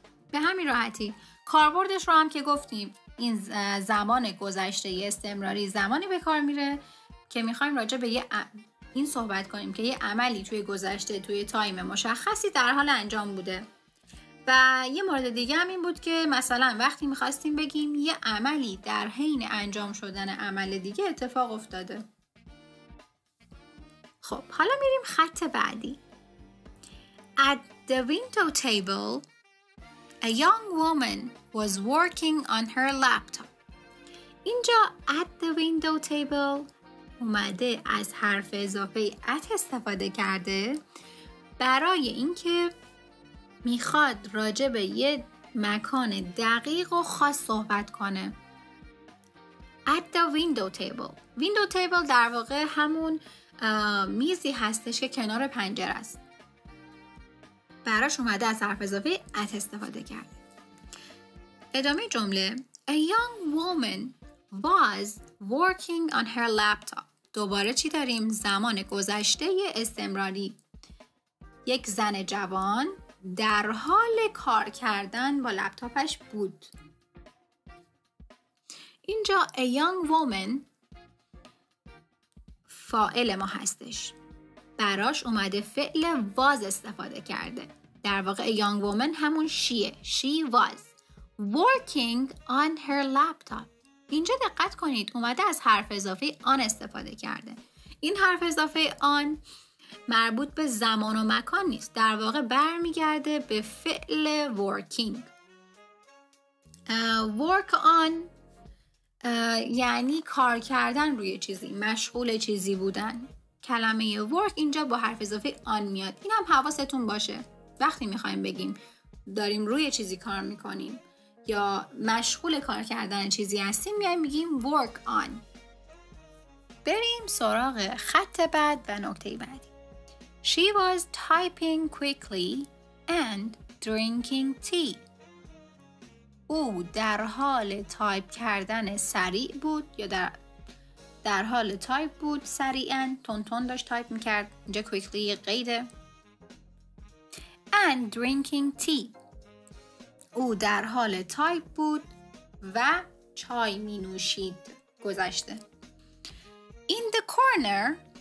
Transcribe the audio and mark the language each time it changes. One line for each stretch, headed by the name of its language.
Persian: به همین راحتی کاربردش رو هم که گفتیم، این زمان گذشته استمراری زمانی به کار میره که میخوایم راجع به این صحبت کنیم که یه عملی توی گذشته، توی تایم مشخصی در حال انجام بوده. و یه مورد دیگه هم این بود که مثلا وقتی میخواستیم بگیم یه عملی در حین انجام شدن عمل دیگه اتفاق افتاده. خب حالا میریم خط بعدی.
English: At the window table, a young woman was working on her laptop.
Persian: اینجا
English: at the window table
Persian: اومده از حرف اضافه at استفاده کرده برای اینکه میخواد راجع به یه مکان دقیق و خاص صحبت کنه.
English: At the window table.
Persian: window table در واقع همون میزی هستش که کنار پنجره است. براش اومده از حرف اضافه at استفاده کرده. ادامه جمله
English: A young woman was working on her laptop.
Persian: دوباره چی داریم؟ زمان گذشته استمراری. یک زن جوان در حال کار کردن با لپتاپش بود. اینجا
English: a young woman
Persian: فاعل ما هستش. براش اومده فعل was استفاده کرده. در واقع
English: a young woman
Persian: همون شیه.
English: She was working on her laptop.
Persian: اینجا دقت کنید اومده از حرف اضافه آن استفاده کرده. این حرف اضافه آن مربوط به زمان و مکان نیست. در واقع برمیگرده به فعل working. work on یعنی کار کردن روی چیزی، مشغول چیزی بودن. کلمه work اینجا با حرف اضافه آن میاد. این هم حواستون باشه. وقتی میخوایم بگیم داریم روی چیزی کار میکنیم یا مشغول کار کردن چیزی هستیم میگیم work on. بریم سراغ خط بعد و نکته بعدی.
English: She was typing quickly and drinking tea.
Persian: او در حال تایپ کردن سریع بود یا در حال تایپ بود، سریعاً تون داشت تایپ میکرد. اینجا quickly قیده.
English: And drinking tea.
Persian: او در حال تایپ بود و چای می نوشید. گذشته.
English: In the corner.